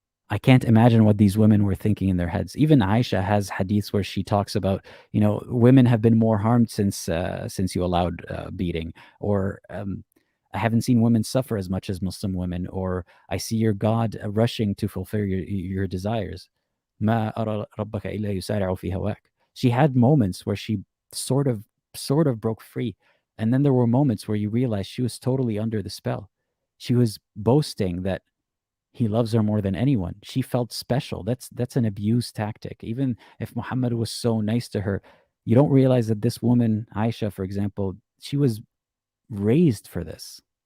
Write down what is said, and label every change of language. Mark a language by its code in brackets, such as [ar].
[en] I can't imagine what these women were thinking in their heads. Even Aisha has hadiths where she talks about, women have been more harmed since you allowed beating, or I haven't seen women suffer as much as Muslim women, or I see your God rushing to fulfill your desires. [ar] ما أرى ربك إلا يسارع في هواك. [en] She had moments where she sort of broke free, and then there were moments where you realized she was totally under the spell. She was boasting that he loves her more than anyone. She felt special. That's an abuse tactic. Even if Muhammad was so nice to her, you don't realize that this woman, Aisha, for example, she was raised for this.